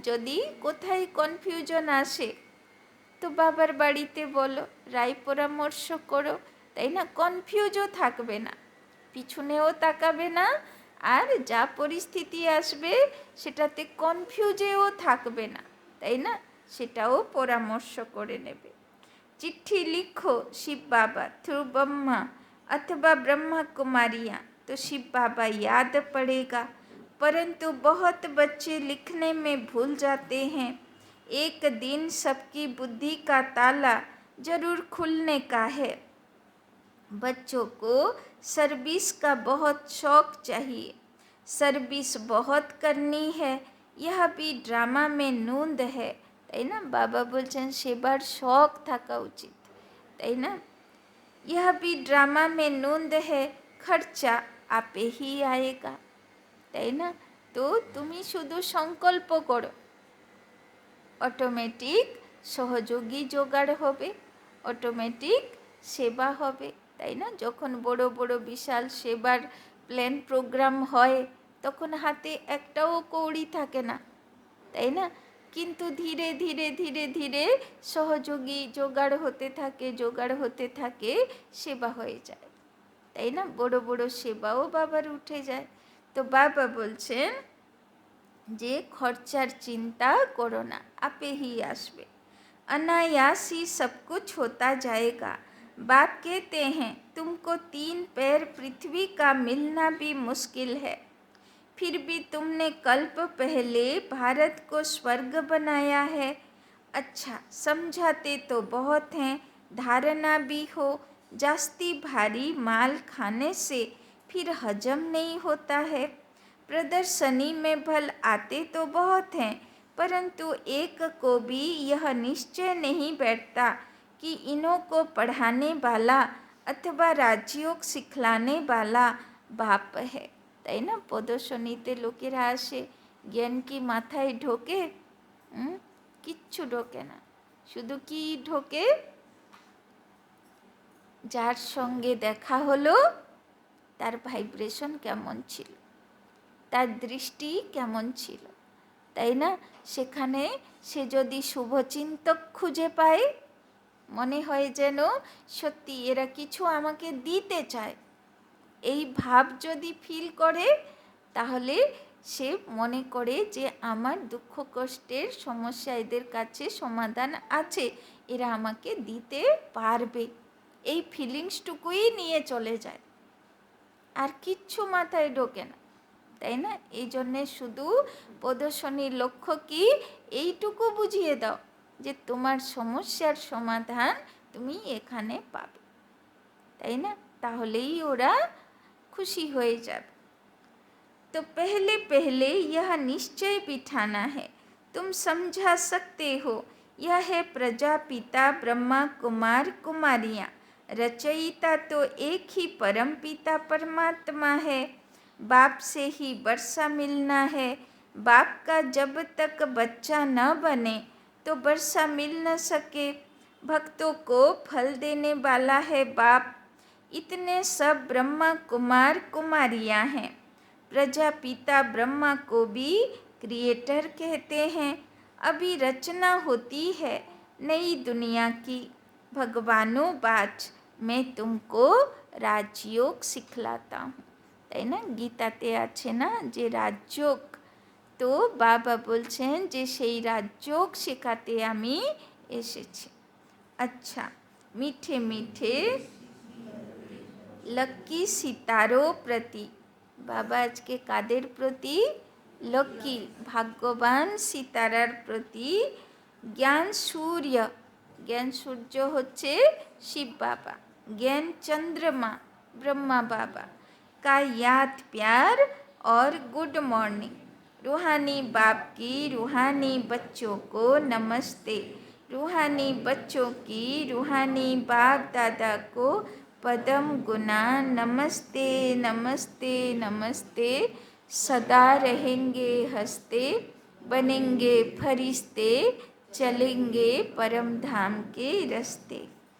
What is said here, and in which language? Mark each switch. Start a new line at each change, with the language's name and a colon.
Bangla: যদি কোথায় কনফিউশন আসে তো বাবার বাড়িতে বলো, রায় পরামর্শ করো, তাই না? কনফিউজও থাকবে না, পিছনেও তাকাবে না, আর যা পরিস্থিতি আসবে সেটাতে কনফিউজেও থাকবে না, তাই না? সেটাও পরামর্শ করে নেবে।
Hindi: चिट्ठी लिखो शिव बाबा थ्रू ब्रह्मा अथवा ब्रह्मा कुमारियाँ, तो शिव बाबा याद पड़ेगा। परंतु बहुत बच्चे लिखने में भूल जाते हैं। एक दिन सबकी बुद्धि का ताला जरूर खुलने का है। बच्चों को सर्विस का बहुत शौक चाहिए, सर्विस बहुत करनी है, यह भी ड्रामा में नूंद है,
Bangla: তাই না? বাবা বলছেন সেবার শখ থাকা উচিত, তাই না?
Hindi: यह भी ड्रामा में नूंद है, खर्चा आपे ही आएगा,
Bangla: তাই না? তো তুমি শুধু সংকল্প করো, অটোমেটিক সহযোগী জোগাড় হবে, অটোমেটিক সেবা হবে, তাই না? যখন বড় বড় বিশাল সেবার প্ল্যান প্রোগ্রাম হয় তখন হাতে একটাও কৌড়ি থাকে না, তাই না? কিন্তু ধীরে ধীরে ধীরে ধীরে সহযোগী জোগাড় হতে থাকে, সেবা হয়ে যায়, তাই না? বড় বড় সেবাও বাবার উঠে যায়। তো বাবা বলছেন যে খরচার চিন্তা করো না, আপে হি আসবে,
Hindi: अनायास ही सब कुछ होता जाएगा। बाप कहते हैं तुमको 3 पैर पृथ्वी का मिलना भी मुश्किल है, फिर भी तुमने कल्प पहले भारत को स्वर्ग बनाया है। अच्छा समझाते तो बहुत हैं, धारणा भी हो, जास्ती भारी माल खाने से फिर हजम नहीं होता है। प्रदर्शनी में भल आते तो बहुत हैं, परंतु एक को भी यह निश्चय नहीं बैठता कि इन्हों को पढ़ाने वाला अथवा राजयोग सिखलाने वाला बाप है,
Bangla: তাই না? প্রদর্শনীতে লোকেরা আসে, জ্ঞান কি মাথায় ঢোকে? কিচ্ছু ঢোকে না। শুধু কি ঢোকে? যার সঙ্গে দেখা হলো তার ভাইব্রেশন কেমন ছিল, তার দৃষ্টি কেমন ছিল, তাই না? সেখানে সে যদি শুভচিন্তক খুঁজে পায়, মনে হয় যেন সত্যি এরা কিছু আমাকে দিতে চায়, এই ভাব যদি ফিল করে, তাহলে সে মনে করে যে আমার দুঃখ কষ্টের সমস্যা এদের কাছে সমাধান আছে, এরা আমাকে দিতে পারবে, এই ফিলিংসটুকুই নিয়ে চলে যায়, আর কিচ্ছু মাথায় ঢোকে না, তাই না? এই জন্যে শুধু প্রদর্শনীর লক্ষ্য কি, এইটুকু বুঝিয়ে দাও যে তোমার সমস্যার সমাধান তুমি এখানে পাবে, তাই না? তাহলেই ওরা
Hindi: खुशी हो जाए। तो पहले पहले यह निश्चय बिठाना है, तुम समझा सकते हो, यह है प्रजापिता ब्रह्मा कुमार कुमारियाँ, रचयिता तो एक ही परम पिता परमात्मा है, बाप से ही वर्षा मिलना है, बाप का जब तक बच्चा न बने तो वर्षा मिल न सके, भक्तों को फल देने वाला है बाप, इतने सब ब्रह्मा कुमार कुमारियाँ हैं। प्रजापिता ब्रह्मा को भी क्रिएटर कहते हैं। अभी रचना होती है नई दुनिया की, भगवानों बाच मैं तुमको राजयोग सिखलाता हूँ,
Bangla: তাই না? গীতাতে আছে না যে রাজযোগ, তো বাবা বলছেন যে সেই রাজযোগ শেখাতে আমি এসেছি। আচ্ছা
Hindi: मीठे मीठे लक्की सितारों प्रति,
Bangla: বাবা আজকে কাদের প্রতি? লক্ষ্মী ভাগ্যবান সিতারার প্রতি জ্ঞান সূর্য, জ্ঞান সূর্য হচ্ছে শিব বাবা,
Hindi: ज्ञान चंद्रमा ब्रह्मा बाबा का याद प्यार और गुड मॉर्निंग। रूहानी बाप की रूहानी बच्चों को नमस्ते, रूहानी बच्चों की रूहानी बाप दादा को पदम गुना नमस्ते नमस्ते नमस्ते, सदा रहेंगे हंसते, बनेंगे फरिश्ते, चलेंगे परम धाम के रास्ते।